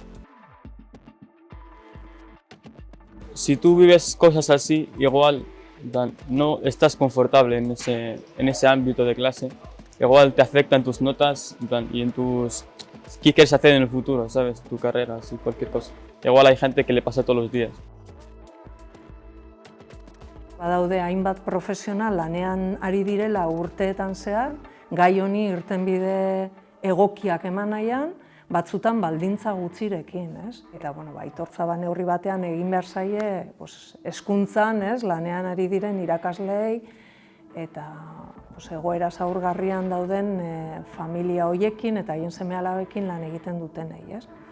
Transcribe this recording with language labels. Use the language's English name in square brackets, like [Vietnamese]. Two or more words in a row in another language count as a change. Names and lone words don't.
[Spanish] Si tú vives cosas así, igual no estás confortable en ese ámbito de clase, igual te afecta en tus notas y en tus... ¿Qué quieres hacer en el futuro, sabes? Tu carrera, así, cualquier cosa. Igual hay gente que le pasa todos los días. [Basque] Badaude hainbat profesional lanean ari direla urteetan zehar, gai honi irtenbide egokiak eman nahian, batzutan baldintza gutxirekin, ez? Eta aitortza neurri batean egin behar zaie hezkuntzan, lanean ari diren irakasleei eta egoera zaurgarrian dauden familia hoiekin eta haien seme-alabekin lan egiten dutenei, ez?